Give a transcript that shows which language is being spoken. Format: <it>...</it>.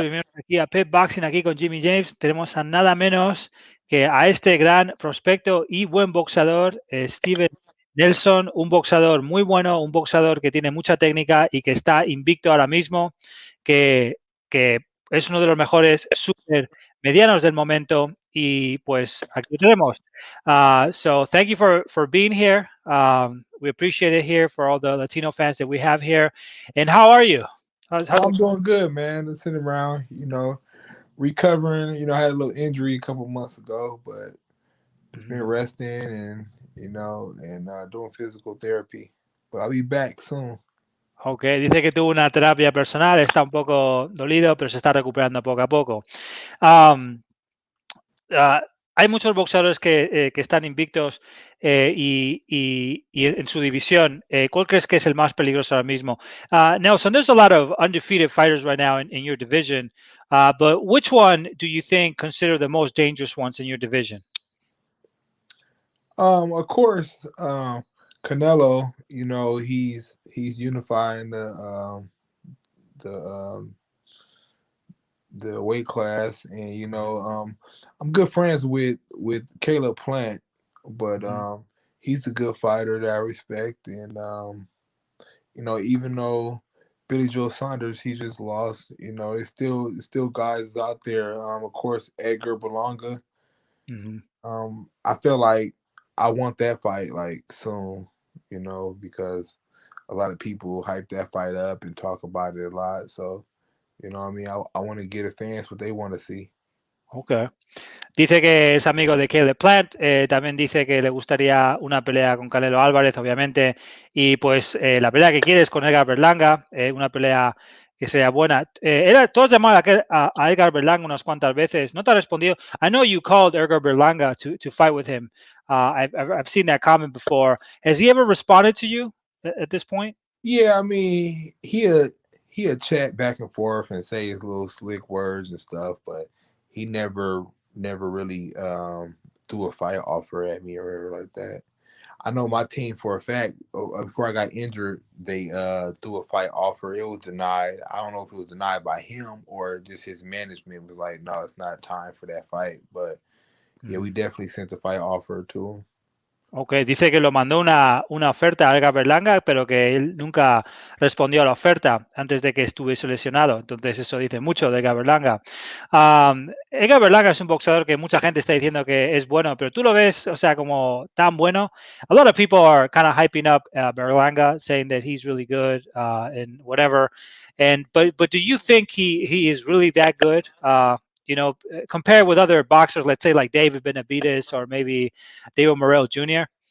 <es>Bienvenidos aquí a Pep Boxing, aquí con Jimmy James. Tenemos a nada menos que a este gran prospecto y buen boxeador, Steven Nelson, un boxeador muy bueno, un boxeador que tiene mucha técnica y que está invicto ahora mismo, que, que es uno de los mejores super medianos del momento. Y pues aquí lo tenemos.</es> <en>So thank you for being here. We appreciate it here for all the Latino fans that we have here. And how are you? How's Oh, I'm doing good, man. Just sitting around, recovering. I had a little injury a couple months ago, but just been resting and doing physical therapy. But I'll be back soon.</en> <es>Ok, dice que tuvo una terapia personal, está un poco dolido, pero se está recuperando poco a poco. Am, Hay muchos boxeadores que están invictos y en su división. ¿Cuál crees que es el más peligroso ahora mismo?</es> <en>Nelson, there's a lot of undefeated fighters right now in your division, but which one do you think consider the most dangerous ones in your division? Of course, Canelo. He's unifying the the weight class, and I'm good friends with Caleb Plant, but Ujú. he's a good fighter that I respect, and even though Billy Joe Saunders he just lost, there's still guys out there. Of course, Edgar Berlanga. Ujú. I feel like I want that fight like soon, because a lot of people hype that fight up and talk about it a lot. So what I mean, I want to get the fans what they want to see. Ok.</en> <es>Dice que es amigo de Caleb Plant, también dice que le gustaría una pelea con Canelo Álvarez, obviamente, y pues la pelea que quiere es con Edgar Berlanga, una pelea que sea buena. Tú has llamado a Edgar Berlanga unas cuantas veces, no te ha respondido.</es> <en>I know you called Edgar Berlanga to fight with him. I've seen that comment before. Has he ever responded to you at this point? Yeah, I mean, he'll chat back and forth and say his little slick words and stuff, but he never really threw a fight offer at me or anything like that. I know my team for a fact. Before I got injured, they threw a fight offer. It was denied. I don't know if it was denied by him or just his management was like, no, it's not time for that fight. But yeah, we definitely sent a fight offer to him.</en> <es>Ok, dice que lo mandó una oferta a Edgar Berlanga, pero que él nunca respondió a la oferta antes de que estuviese lesionado. Entonces, eso dice mucho de Edgar Berlanga. Edgar Berlanga es un boxeador que mucha gente está diciendo que es bueno, pero tú lo ves, o sea, como tan bueno.</es> <en>A lot of people are kind of hyping up Berlanga, saying that he's really good and whatever. But do you think he is really that good? Compared with other boxers, let's say like David Benavidez or maybe David Morrell Jr.</en>